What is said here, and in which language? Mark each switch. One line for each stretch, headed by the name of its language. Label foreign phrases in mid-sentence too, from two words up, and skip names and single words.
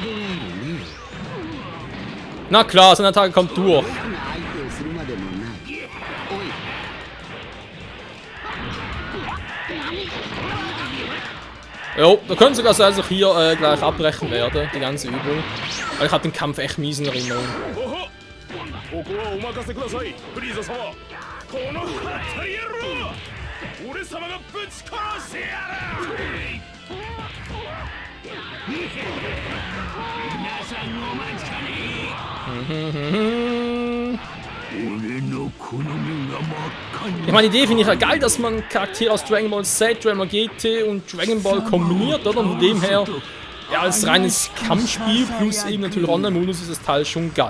German: Na klar, seine Attacke kommt durch. Jo, da könnte sogar sein, dass ich hier gleich abbrechen werde, die ganze Übung. Weil ich habe den Kampf echt mies in Erinnerung.
Japanese: このハタリ野郎、俺様がぶち殺してやる。
German: Ich meine, die Idee finde ich ja geil, dass man Charaktere aus Dragon Ball Z, Dragon Ball GT und Dragon Ball kombiniert, oder? Und von dem her, ja, als reines Kampfspiel plus eben natürlich Online-Modus ist das Teil schon geil.